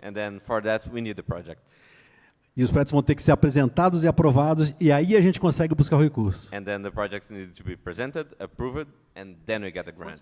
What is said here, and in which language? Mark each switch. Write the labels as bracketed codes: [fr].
[en] And then for that we need the projects. [pt] E os projetos vão ter que ser apresentados e aprovados, e aí a gente consegue buscar o recurso. [en] And then the projects need to be presented, approved, and then we get the grant.